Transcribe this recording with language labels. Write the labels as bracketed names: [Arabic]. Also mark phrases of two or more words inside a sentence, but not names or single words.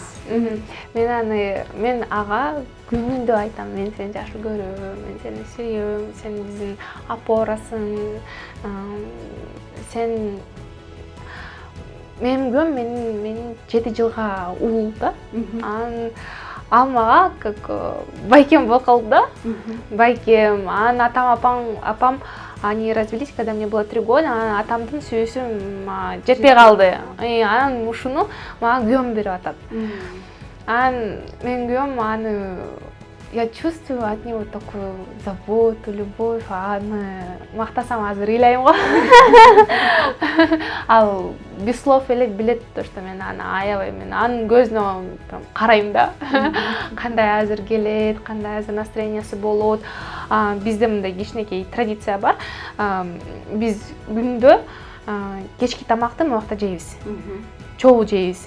[Kyrgyz] Мен ага күнүндө айтам, мен сени жакшы көрөм, мен сени сүйөм, сен биздин опорасың, сен менин күнөөм менин 7 жылга уулу да. Ал мага как байкем болуп калды да. Байкем, апам, [Russian] они развелись, когда мне было 3 года, [Kyrgyz] атамдын сүйүүсү жетпей калды. Анан ушуну мага күнөөм берип атат. Анан менин күнөөм аны [Russian] я чувствую от него такую заботу, любовь, [Kyrgyz] аны мактасам азыр ыйлайм го. Ал [Russian] без слов [Kyrgyz] эле билет [Russian] то, что [Kyrgyz] мен аны аябайм, мен анын көзүнө карайм да. Кандай азыр келет, кандай азыр настроениясы болот. Бизде мындай кичинекей традиция бар. Биз күндө кечки тамакты могакта жейбиз. Чогуу жейбиз.